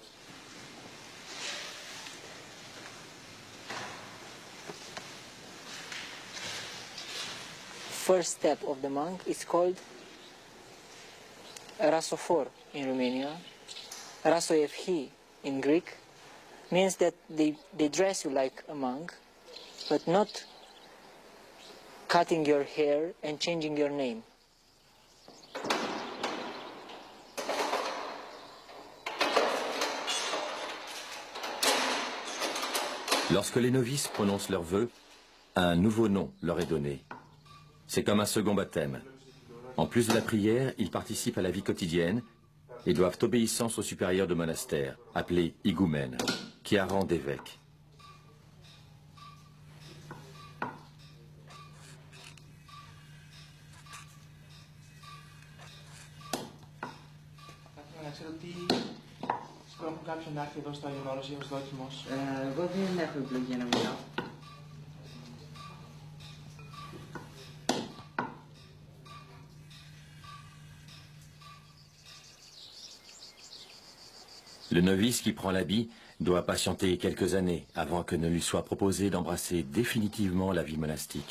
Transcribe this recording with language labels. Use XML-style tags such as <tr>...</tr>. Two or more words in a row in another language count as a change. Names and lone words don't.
<en>First step of the monk is called rasophor in Romania. Rasoevhi in Greek means that they dress you like a monk, but not cutting your hair and changing your name.</en> <fr>Lorsque les novices prononcent leurs vœux, un nouveau nom leur est donné. C'est comme un second baptême. En plus de la prière, ils participent à la vie quotidienne et doivent obéissance au supérieur de monastère, appelé higoumène, qui a rang d'évêque.</fr> <el>Εγώ δεν έχω εκλογή να μιλάω.</el> <fr>Le novice qui prend l'habit doit patienter quelques années avant que ne lui soit proposé d'embrasser définitivement la vie monastique.</fr>